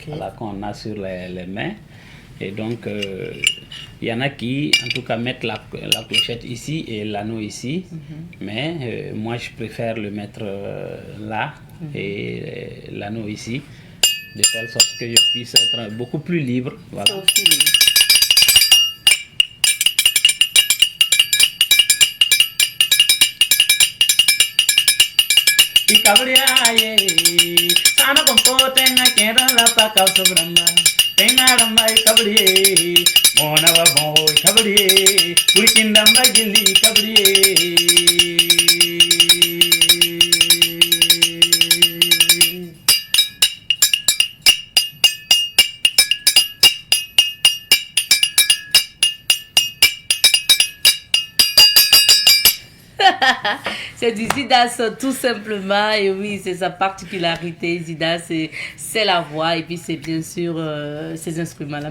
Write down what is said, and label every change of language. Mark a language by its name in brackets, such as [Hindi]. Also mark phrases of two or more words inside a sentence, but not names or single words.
[French] Voilà, qu'on a sur les mains. Et donc, il y en a qui, en tout cas, mettent la clochette ici et l'anneau ici. Mais moi, je préfère le mettre là et l'anneau ici, de telle sorte que je puisse être beaucoup plus libre. Voilà. Au feeling. Ikabriaye, sana kompo tenga kera la paka sobramba. Tenga ramba ikabriye, mona wa bo ikabriye, kurikinda magili ikabriye. C'est du Zidas tout simplement, et oui, c'est sa particularité. Zidas, c'est la voix et puis c'est bien sûr ces instruments-là.